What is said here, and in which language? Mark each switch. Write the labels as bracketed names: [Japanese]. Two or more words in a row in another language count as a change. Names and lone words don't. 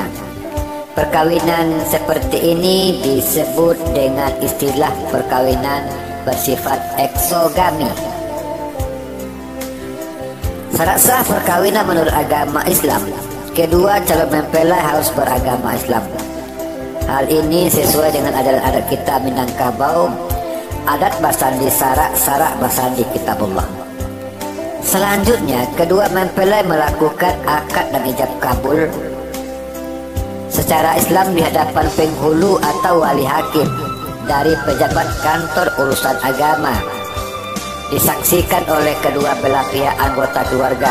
[Indonesian] Perkawinan seperti ini disebut dengan istilah perkawinan bersifat eksogami. Syarat sah perkawinan menurut agama Islam, kedua calon mempelai harus beragama Islam. Hal ini sesuai dengan ajaran adat kita Minangkabau, [Minangkabau] adat basandi sarak basandi kitabullah. [Indonesian] Selanjutnya, kedua mempelai melakukan akad dan ijab kabul secara Islam di hadapan penghulu atau wali hakim dari pejabat kantor urusan agama, disaksikan oleh kedua belah pihak anggota keluarga.